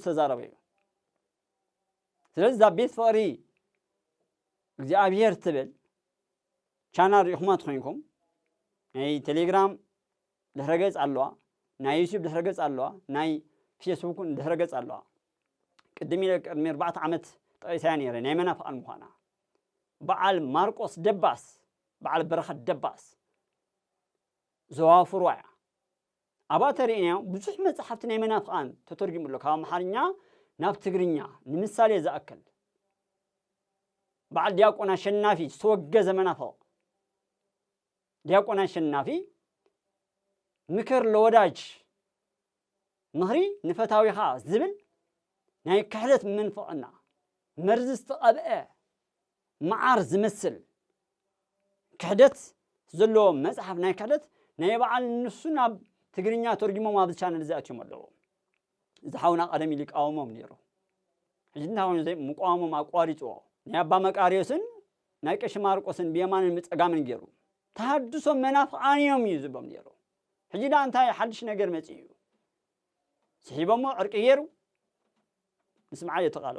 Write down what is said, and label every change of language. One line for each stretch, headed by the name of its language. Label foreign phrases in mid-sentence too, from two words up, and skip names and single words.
Tigrinya: ዝተዛረበ እዩ ስለዚ እዛ ቤት ፍቕሪ እግዚኣብሔር ትብል ቻናል ሪኢኹማ ትኾንኩም ናይ ቴሌግራም ድሕረ ገጽ ኣለዋ ናይ ዩቲዩብ ድሕረ ገጽ ኣለዋ ናይ ፌስቡክ ድሕረ ገጽ ኣለዋ ቅድም ኢለ ቅድሚ 4 ዓመት ጠቂሳያ ነይረ ናይ መናፍቃን ምዃና በዓል ማርቆስ ደባስ በዓል በረኸት ደባስ ዘዋፍርዋ እያ ኣብኣ ተሪእናዮ ብዙሕ መጽሓፍቲ ናይ መናፍቃን ተተርጊሙ ኣሎ ካብ ኣምሓርኛ ናብ ትግርኛ ንምሳሌ ዝኣክል በዓል ዲያቆን አሸናፊ ዝተወገዘ መናፍቅ ዲያቆን አሸናፊ ምክር ለወዳጅ ምኽሪ ንፈታዊኻ ዝብል ናይ ክሕደት መንፈቅና መርዝ ዝተቐብአ መዓር ዝመስል ክሕደት ዘለዎ መጽሓፍ ናይ ክሕደት ናይ በዓል ንሱ ናብ ትግርኛ ተርጊሞም ኣብ ቻነል ዝኣትዮም ኣለዎ ዝሓውና ቀደም ኢሉ ይቃወሞም ነይሩ ሕጂ እንታይ ዘይ ሙቃወሞም ኣቋሪፅዎ ናይ ኣባ መቃርዮስን ናይ ቀሺ ማርቆስን ብየማንን ምፀጋምን ገይሩ ተሃድሶ መናፍቃን እዮም እዩ ዝብሎም ነይሩ ሕጂ ዳ እንታይ ሓድሽ ነገር መፂ እዩ ስሒቦሞ ዕርቂ ገይሩ ንስምዓ የተቃለው